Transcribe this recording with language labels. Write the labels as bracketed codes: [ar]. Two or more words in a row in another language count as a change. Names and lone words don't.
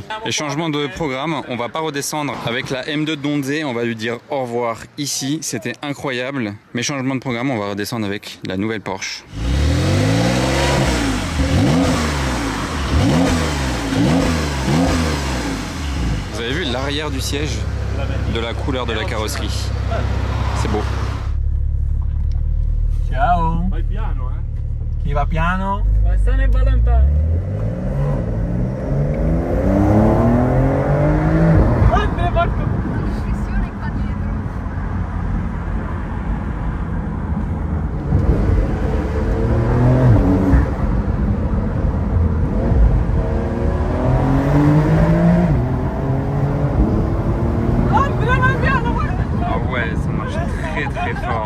[fr] Et changement de programme, on va pas redescendre avec la M2 de Donze, on va lui dire au revoir ici, c'était incroyable. Mais changement de programme, on va redescendre avec la nouvelle Porsche. Vous avez vu l'arrière du siège de la couleur de la carrosserie. C'est beau. [it] Ciao. Vai piano, Chi va piano? Bassano e Valentino. Guarda, porco. Pressione qua dietro. [fr] Ah ouais, ça marche très très fort.